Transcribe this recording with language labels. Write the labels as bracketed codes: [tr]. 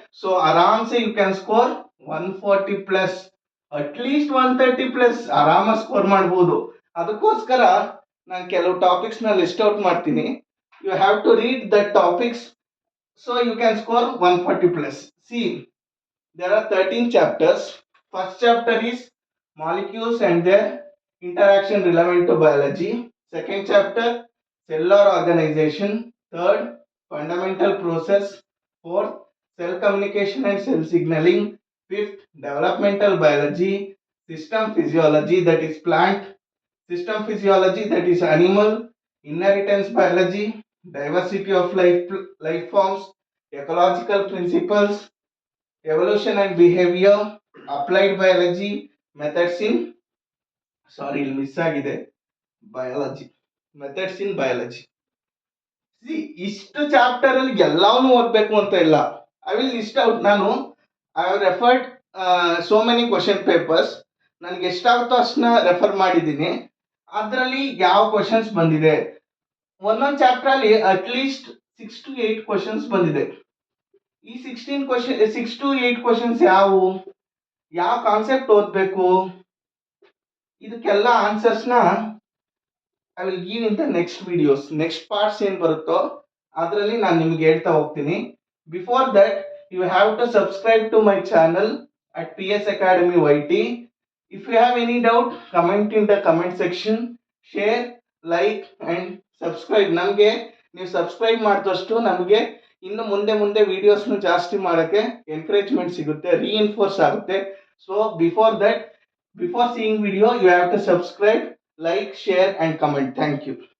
[en] so ಆರಾಮ್ಸೆ you can score 140 plus, at least 130 plus [kn] ಆರಾಮ score ಮಾಡ್ಬೋದು. ಅದಕ್ಕೋಸ್ಕರ ನಾನು ಕೆಲವು ಟಾಪಿಕ್ಸ್ ನ ಲಿಸ್ಟ್ ಔಟ್ ಮಾಡ್ತೀನಿ. [en] You have to read that topics so you can score 140 plus. See, there are 13 chapters. First chapter is molecules and their interaction relevant to biology. Second chapter, cellular organization. Third, fundamental process. Fourth, cell communication and cell signaling. Fifth, developmental biology. System physiology, that is plant. System physiology, that is animal. Inheritance biology. diversity of life forms, ecological principles, evolution and behavior, applied biology, methods in [kn] ಸಾರಿ ಇಲ್ಲಿ miss ಆಗಿದೆ [en] Biology, methods in biology. [kn] ಇಷ್ಟು chapter ಅಲ್ಲಿ ಎಲ್ಲಾನು ಓದ್ಬೇಕು ಅಂತ ಇಲ್ಲ. [en] I will list out. ನಾನು I have referred so many question papers. [kn] ನನಗೆ ಎಷ್ಟಾಗುತ್ತೋ ಅಷ್ಟನ್ನ ರೆಫರ್ ಮಾಡಿದ್ದೀನಿ. ಅದರಲ್ಲಿ ಯಾವ ಕ್ವಶನ್ಸ್ ಬಂದಿದೆ, ಒಂದೊಂದು ಚಾಪ್ಟರ್ ಅಲ್ಲಿ ಅಟ್ಲೀಸ್ಟ್ 6 to 8 ಕ್ವಶನ್ಸ್ ಬಂದಿದೆ. ಈ 6 to 8 ಕ್ವಶನ್ಸ್ ಯಾವ ಕಾನ್ಸೆಪ್ಟ್ ಓದ್ಬೇಕು, ಇದಕ್ಕೆಲ್ಲ ಆನ್ಸರ್ಸ್ನ [en] I will give in the next videos. [kn] Next parts ಏನು ಬರುತ್ತೋ ಅದರಲ್ಲಿ ನಾನು ನಿಮ್ಗೆ ಹೇಳ್ತಾ ಹೋಗ್ತೀನಿ. [en] Before that you have to subscribe to my channel at PS Academy YT. If you have any doubt, comment in the comment section. Share, like and subscribe. [kn] ನಮಗೆ ನೀವು subscribe ಮಾಡಿದಷ್ಟು ನಮಗೆ ಇನ್ನು ಮುಂದೆ ಮುಂದೆ ವಿಡಿಯೋಸ್ನು ಜಾಸ್ತಿ ಮಾಡೋಕ್ಕೆ ಎನ್ಕರೇಜ್ಮೆಂಟ್ ಸಿಗುತ್ತೆ, ರೀಇನ್ಫೋರ್ಸ್ ಆಗುತ್ತೆ. [en] So before seeing video, you have to subscribe, like, share and comment. Thank you.